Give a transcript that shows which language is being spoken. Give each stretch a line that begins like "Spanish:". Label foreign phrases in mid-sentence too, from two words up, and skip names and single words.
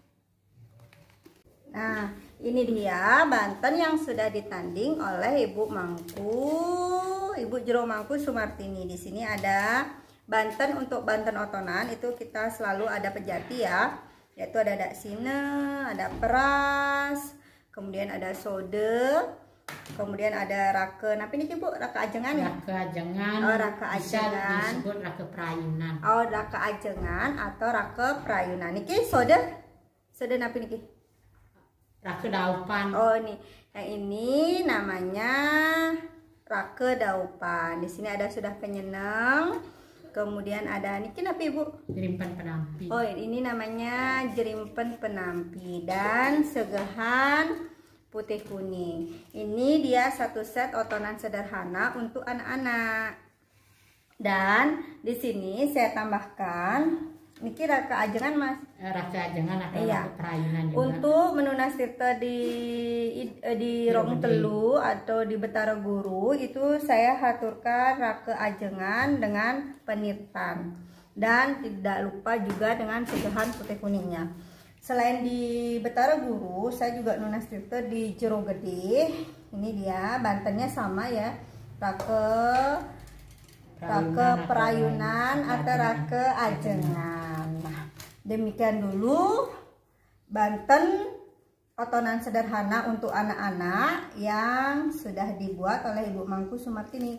Indonesian: Nah, ini dia Banten yang sudah ditanding oleh Ibu Mangku, Ibu Jero Mangku Sumartini. Di sini ada Banten, untuk Banten otonan itu kita selalu ada pejati ya, yaitu ada daksine, ada peras, kemudian ada sode, kemudian ada rake. Nah, ini Bu, rake ajengan ya? Rake ajengan. Oh, rake ajengan. Bisa disebut rake prayunan. Oh, rake ajengan atau rake prayunan.
Balinese: Niki sode, sode napi niki?
Indonesian: Rake daupan. Oh, nih. Yang ini namanya rake daupan. Di sini ada sudah penyenang. Kemudian ada
Balinese: niki napi Bu?
Indonesian: Jerimpen penampi. Oh, ini namanya jerimpen penampi dan segehan putih kuning. Ini dia satu set otonan sederhana untuk anak-anak. Dan di sini saya tambahkan niki rake ajengan Mas. Rake ajengan atau Iya. rake prayunan juga. Untuk menu nastirta di Rong Telu atau di Betara Guru itu saya haturkan rake ajengan dengan penirtan. Dan tidak lupa juga dengan segehan putih kuningnya. Selain di Betara Guru, saya juga
Balinese: nunas tirta
Indonesian: di Jero Gede. Ini dia, Bantennya sama ya, rake prayunan atau rake ajengan. Nah, demikian dulu Banten otonan sederhana untuk anak-anak yang sudah dibuat oleh Ibu Mangku Sumartini.